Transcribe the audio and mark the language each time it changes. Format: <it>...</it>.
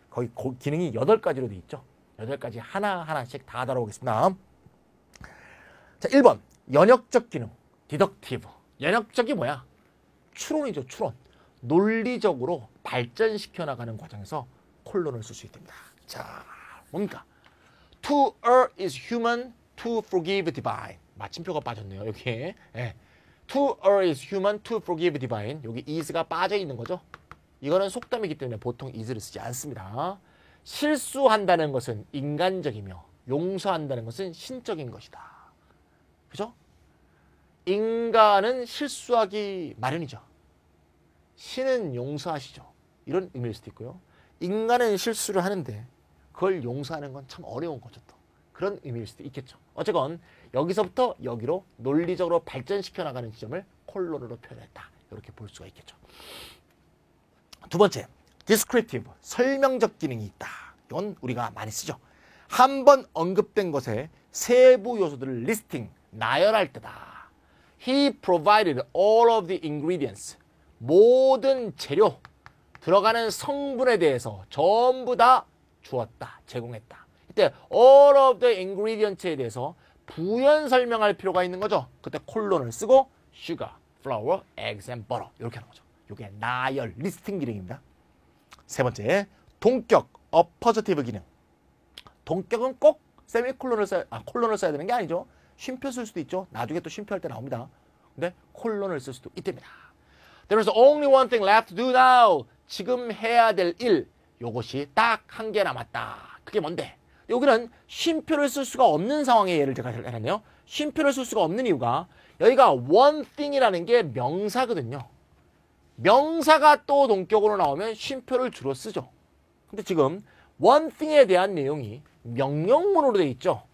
<ko>거의 기능이 8가지로 되어 있죠. 8가지 하나하나씩 다 다뤄보겠습니다. 자, 1번 연역적 기능 디덕티브. 연역적이 뭐야? 추론이죠. 추론. 논리적으로 발전시켜 나가는 과정에서 콜론을 쓸 수 있답니다. 자, 뭡니까?</ko> <en>To err is human, to forgive divine.</en> <ko>마침표가 빠졌네요. 여기에. 예.</ko> <en>To err is human, to forgive divine.</en> <ko>여기 is가 빠져 있는 거죠. 이거는 속담이기 때문에 보통 is를 쓰지 않습니다. 실수한다는 것은 인간적이며 용서한다는 것은 신적인 것이다. 그죠? 인간은 실수하기 마련이죠. 신은 용서하시죠. 이런 의미일 수도 있고요. 인간은 실수를 하는데 그걸 용서하는 건 참 어려운 거죠. 또. 그런 의미일 수도 있겠죠. 어쨌건 여기서부터 여기로 논리적으로 발전시켜 나가는 지점을 콜론으로 표현했다. 이렇게 볼 수가 있겠죠. 두 번째, descriptive, 설명적 기능이 있다. 이건 우리가 많이 쓰죠. 한 번 언급된 것의 세부 요소들을 리스팅, 나열할 때다.</ko> <en>He provided all of the ingredients.</en> <ko>모든 재료, 들어가는 성분에 대해서 전부 다 주었다, 제공했다. 이때 all of the ingredients에 대해서 부연 설명할 필요가 있는 거죠. 그때 콜론을 쓰고</ko> <en>sugar, flour, eggs and butter</en> <ko>이렇게 하는 거죠. 이게 나열, 리스팅 기능입니다. 세 번째, 동격, 어퍼저티브 기능. 동격은 꼭 세미콜론을 콜론을 써야 되는 게 아니죠. 쉼표 쓸 수도 있죠. 나중에 또 쉼표할 때 나옵니다. 근데 콜론을 쓸 수도 있답니다.</ko> <en>There is only one thing left to do now.</en> <ko>지금 해야 될 일. 요것이 딱 한 개 남았다. 그게 뭔데? 여기는 쉼표를 쓸 수가 없는 상황의 예를 제가 해놨네요. 쉼표를 쓸 수가 없는 이유가 여기가 one thing이라는 게 명사거든요. 명사가 또 동격으로 나오면 쉼표를 주로 쓰죠. 근데 지금 one thing에 대한 내용이 명령문으로 되어 있죠.</ko>